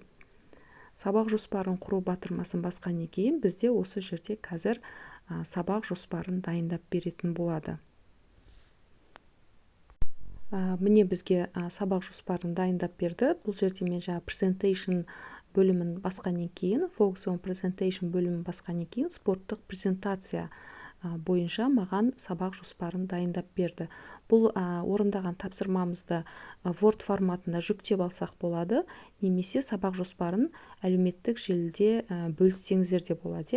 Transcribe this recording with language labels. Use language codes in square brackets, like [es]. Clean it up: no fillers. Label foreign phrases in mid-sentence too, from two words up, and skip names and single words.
[kk] Сабақ жоспарын құру батырмасын басқаннан кейін бізде осы жерде қазір сабақ жоспарын дайындап беретін болады. Міне бізге сабақ жоспарын дайындап берді. Бұл жерде мен жаңа presentation бөлімін басқаннан кейін, [en] focus on presentation [kk] бөлімін басқаннан кейін спорттық презентация бойынша маған сабақ жоспарын дайындап берді. Бұл орындаған тапсырмамызды Word форматында жүктеп алсақ болады, немесе сабақ жоспарын әлеуметтік желіде бөліссеңіздер де болады.